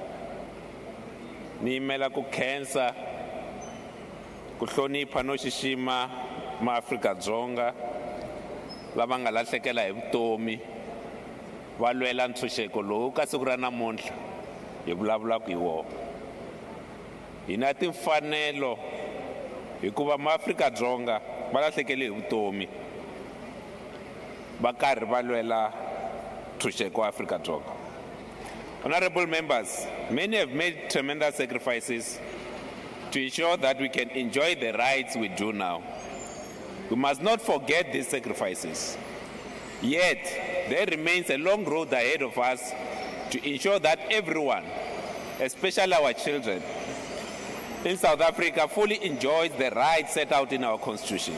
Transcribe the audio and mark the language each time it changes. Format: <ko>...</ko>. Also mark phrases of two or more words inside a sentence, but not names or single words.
<ts>ni yimela ku khensa ku hlonipha no xixima maAfrika-Dzonga lava nga lahlekela hi vutomi va lwela ntshunxeko lowu ka siku ra namuntlha hi vulavulaka hi wona. Hi na timfanelo hikuva maAfrika-Dzonga va lahlekele hi vutomi va karhi va lwela ntshunxeko wa Afrika-Dzonga.</ts> <en>Honorable members, many have made tremendous sacrifices to ensure that we can enjoy the rights we do now. We must not forget these sacrifices. Yet, there remains a long road ahead of us to ensure that everyone, especially our children, in South Africa fully enjoys the rights set out in our Constitution.</en>